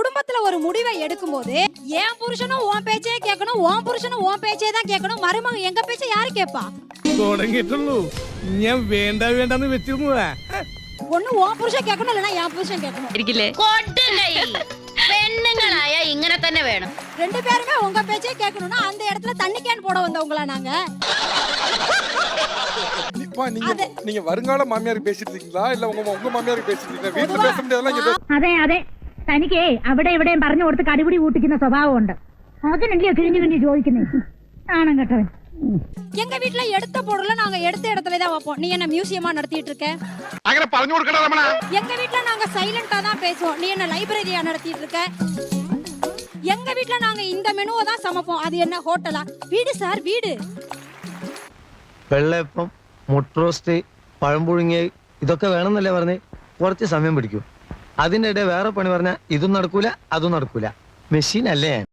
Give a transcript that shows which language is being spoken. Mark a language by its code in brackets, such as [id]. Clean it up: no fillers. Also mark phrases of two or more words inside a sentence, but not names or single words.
[ta] குடும்பத்துல ஒரு முடிவை எடுக்கும் போது என் புருஷனும் உன் பேச்சே கேட்கணும், உன் புருஷனும் உன் பேச்சே தான் கேட்கணும். மருமகன் எங்க பேச்ச யாரு கேட்பா? [ml] തുടങ്ങിയിട്ടുള്ളൂ ഞാൻ വേണ്ട വേണ്ടെന്ന് വെച്ചിരുന്നതാ. [ta] ஒண்ணு உன் புருஷன் கேட்கணும், இல்லைன்னா என் புருஷன் கேட்கணும். [ml] പെണ്ണുങ്ങളായ ഇങ്ങനെ തന്നെ വേണം. [ta] ரெண்டு பேருமே உங்க பேச்சே கேட்கணும்னா அந்த இடத்துல தண்ணி கேன் போட வந்தவங்களா நாங்க? நீங்க வருங்கால மாமியார் பேசிட்டு இருக்கீங்களா இல்ல உங்க மாமியார் பேசிட்டு இருக்கீங்களா? வீட்டுல பேச முடியாதெல்லாம் [ml] അതെ അതെ, തനിക്ക് അവിടെ ഇവിടെയും പറഞ്ഞു കൊടുത്ത് കടിപിടി കൂട്ടിക്കുന്ന സ്വഭാവമുണ്ട്. അതിനല്ലേ കിഴിഞ്ഞു കിഴിഞ്ഞു ചോദിക്കുന്നേ, ആണം കേട്ടവൻ. [ta] எங்க வீட்ல எடுத்த பொருளை நாங்க எடுத்த இடத்துல தான் வைப்போம். நீ என்ன மியூசியமா நடத்திட்டு இருக்க? [ml] അങ്ങനെ പറഞ്ഞു കൊടുക്കടാ രമണ. [ta] எங்க வீட்ல நாங்க சைலண்டா தான் பேசுவோம். நீ என்ன லைப்ரரியா நடத்திட்டு இருக்க? எங்க வீட்ல நாங்க இந்த மெனுவை தான் சமைப்போம். அது என்ன ஹோட்டலா? வீடு சார், வீடு. [ml] വെള്ളയപ്പം, മുട്ട റോസ്റ്റ്, പഴം പുഴുങ്ങിയ ഇതൊക്കെ വേണമെന്നല്ലേ പറഞ്ഞേ? കുറച്ച് സമയം പിടിക്കും. അതിൻ്റെ ഇടയിൽ വേറെ പണി പറഞ്ഞാൽ ഇതും നടക്കൂല അതും നടക്കൂല. മെഷീൻ അല്ലേ?